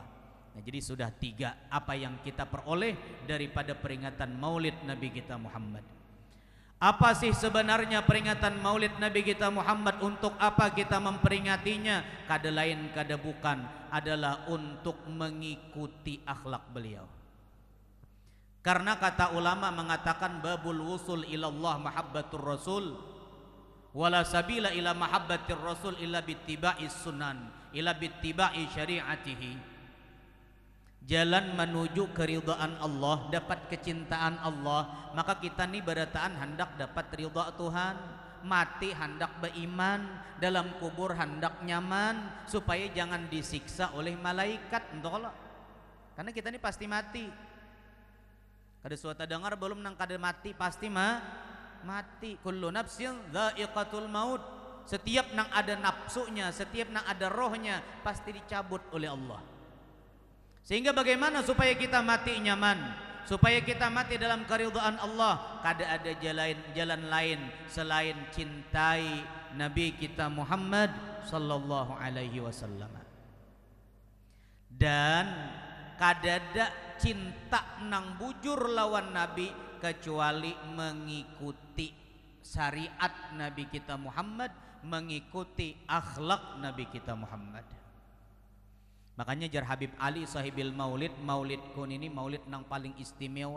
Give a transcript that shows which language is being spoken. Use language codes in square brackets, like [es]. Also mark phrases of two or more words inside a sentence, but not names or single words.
[id] Nah, jadi sudah 3 apa yang kita peroleh daripada peringatan Maulid Nabi kita Muhammad. Apa sih sebenarnya peringatan Maulid Nabi kita Muhammad? Untuk apa kita memperingatinya? [bjn] Kada lain kada bukan [id] adalah untuk mengikuti akhlak beliau. Karena kata ulama mengatakan [ar] باب الوصول إلى الله محبة الرسول ولا سبيل إلى محبة الرسول إلا باتباع السنن إلا باتباع شريعته. [id] Jalan menuju keridhaan Allah, dapat kecintaan Allah, maka kita ni berataan hendak dapat ridha Tuhan. Mati hendak beriman, dalam kubur hendak nyaman, supaya jangan disiksa oleh malaikat. Untuk Allah, karena kita ni pasti mati. [bjn] Kada suatu dengar belum nang kada mati pasti mati. [ar] كل نفس ذائقة الموت. [id] Setiap nang ada nafsunya, setiap nang ada rohnya pasti dicabut oleh Allah. Sehingga bagaimana supaya kita mati nyaman, supaya kita mati dalam keridhaan Allah? Kada ada jalan lain selain cintai Nabi kita Muhammad [ar] صلى الله عليه وسلم. [id] Dan kada ada cinta nang bujur lawan Nabi kecuali mengikuti syariat Nabi kita Muhammad, mengikuti akhlak Nabi kita Muhammad. Makanya jar Habib Ali [ar] صاحب المولد, [id] maulidkun ini maulid nang paling istimewa.